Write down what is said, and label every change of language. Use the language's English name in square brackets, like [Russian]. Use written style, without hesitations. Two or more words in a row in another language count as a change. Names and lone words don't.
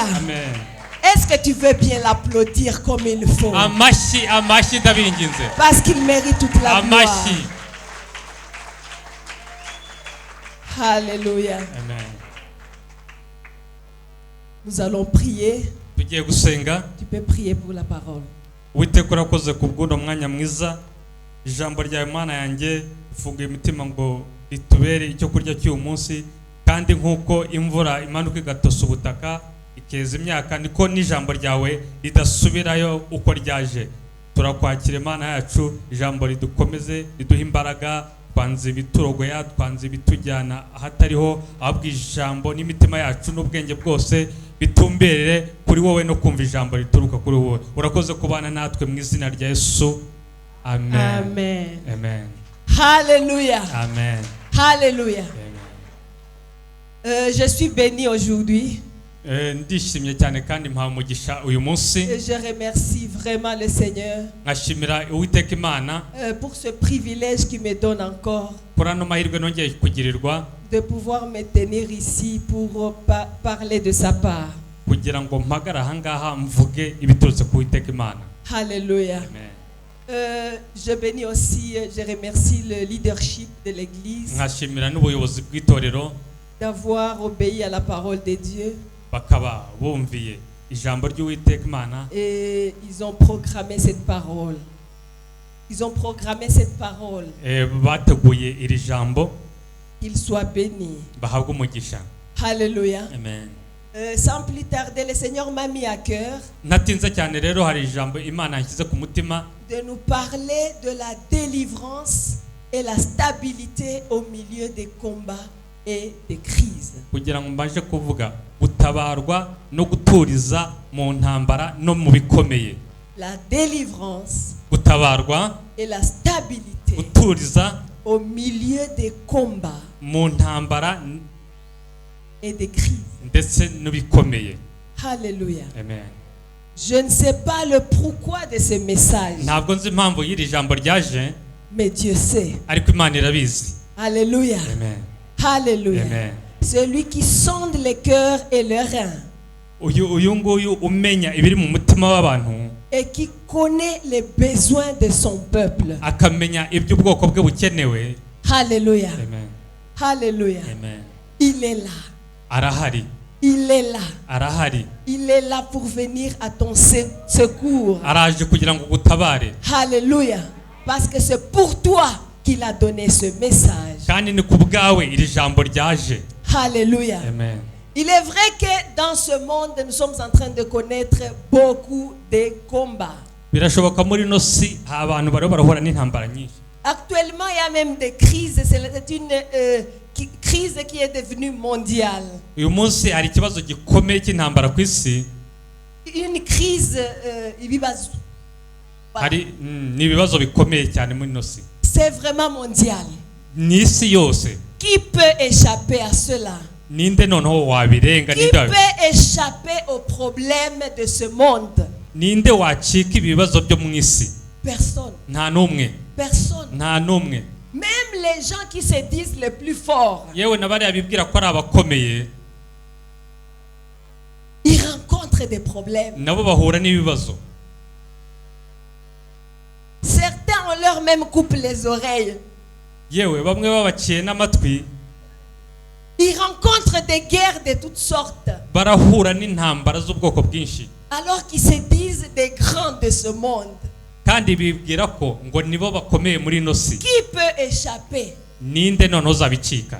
[French] Est-ce que tu veux bien l'applaudir comme il faut? Parce qu'il mérite toute la gloire. Alléluia. Amen. Nous allons prier. [Kinyarwanda] Tugiye gusenga. [French] Tu peux prier pour la parole. [Kinyarwanda] Uwiteka urakoze kubw'uno mwanya mwiza. Ijambo ryawe Mana yanjye ifunguye imitima ngo ritubere icyo kurya cy'uyu munsi, kandi nkuko imvura imanuka igatosa ubutaka ikeza imyaka, niko n'ijambo ryawe ridasubirayo uko ryaje. Turakwakira Mana yacu, ijambo ridukomeze, riduha imbaraga, twanze ibiturogoya, twanze ibitujyana ahatariho, ahubwo ijambo n'imitima yacu n'ubwenge bwose bitumberere kuri wowe no kumva ijambo rituruka kuri wowe. Urakoze kubana natwe mu izina rya Yesu. Amen. Amen. Amen. Alléluia. Amen. Alléluia. Amen. [French] Je suis béni aujourd'hui. [Kinyarwanda] Ndishimye cyane kandi mpawe umugisha uyu munsi. [French] Je remercie vraiment le Seigneur [Kinyarwanda] Nkashimira Uwiteka Imana [French] pour ce privilège qu'il me donne encore [Kinyarwanda] kuri ano mahirwe nongeye kugirirwa [French] de pouvoir me tenir ici pour parler de sa part. [Kinyarwanda] kugira ngo mpagara ahangaha mvuge ibiturutse ku Uwiteka Imana. Alléluia. Amen. [French] Je bénis aussi, je remercie le leadership de l'église [Kinyarwanda] Nkashimira n'ubuyobozi bw'itorero [French] d'avoir obéi à la parole de Dieu. [Kinyarwanda] bakaba bumviye ijambo ry'Uwiteka Imana, [French] Et ils ont programmé cette parole. Ils ont programmé cette parole. [Kinyarwanda] bateguye iri jambo. [French] Qu'ils soient bénis. [Kinyarwanda] Bahabwe umugisha. Alléluia. Amen. [French] Sans plus tarder, le Seigneur m'a mis à cœur [Kinyarwanda] Natinze cyane rero hari ijambo Imana yanshyize ku mutima [French] de nous parler de la délivrance et la stabilité au milieu des combats et des crises. [Kinyarwanda] kugira ngo mbaje kuvuga gutabarwa no guturiza mu ntambara no mu bikomeye. [French] La délivrance [Kinyarwanda] Gutabarwa [French] et la stabilité [Kinyarwanda] guturiza [French] au milieu des combats [Kinyarwanda] mu ntambara [French] et des crises. [Kinyarwanda] ndetse n'bikomeye. Alléluia. Amen. [French] Je ne sais pas le pourquoi de ce message, [Kinyarwanda] Ntabwo nzi impamvu y'iri jambo ryaje, [French] mais Dieu sait. [Kinyarwanda] ariko Imana irabizi. Alléluia. Amen. Alléluia. Amen. [French] Celui qui sonde les cœurs et les reins [Kinyarwanda] uyu nguyu umenya ibiri mu mutima w'abantu [French] et qui connaît les besoins de son peuple. [Kinyarwanda] akamenya ibyo ubwoko bwe bukenewe. Alléluia. Amen. Alléluia. Amen. [French] Il est là. [Kinyarwanda] Arahari. [French] Il est là. [Kinyarwanda] Arahari. [French] Il est là pour venir à ton secours. [Kinyarwanda] Araje kugira ngo gutabare. Alléluia. [French] Parce que c'est pour toi qu'il a donné ce message. [Kinyarwanda] Kandi ni kubgawe iri jambo ryaje. Alléluia. Amen. [French] Il est vrai que dans ce monde, nous sommes en train de connaître beaucoup de combats. [Kinyarwanda] Birashoboka muri no si abantu bari barahura n'intambara nyinshi. [French] Actuellement, il y a même des crises. C'est une crise qui est devenue mondiale. [Kinyarwanda] Uyu munsi hari ikibazo gikomeye cy'intambara ku isi. [French] Une crise ibibazo. [Kinyarwanda] Hari n'ibibazo bikomeye cyane muri no si. [French] C'est vraiment mondial. [Kinyarwanda] Ni isi yose. [French] Qui peut échapper à cela? [Kinyarwanda] Ninde noneho wabirenga [French] Qui peut échapper aux problèmes de ce monde? [Kinyarwanda] Ninde wacika ibibazo byo mu isi? [French] Personne. [Kinyarwanda] Nta numwe. [French] Personne. [Kinyarwanda] Nta numwe. [French] Même les gens qui se disent les plus forts, [Kinyarwanda] Yewe nabari abibwira ko ari abakomeye, [French] ils rencontrent des problèmes. [Kinyarwanda] nabo bahura n'ibibazo. [French] Certains on leur même coupe les oreilles. [Kinyarwanda] Yewe bamwe babaciye n'amatwi. [French] Ils rencontrent des guerres de toutes sortes. [Kinyarwanda] Barahura n'intambara z'ubwoko bwinshi. [French] Alors qu'ils se disent des grands de ce monde. [Kinyarwanda] Kandi bibwira ko ngo nibo bakomeye muri no si. [French] Qui peut échapper? [Kinyarwanda] Ninde noneho zabicika?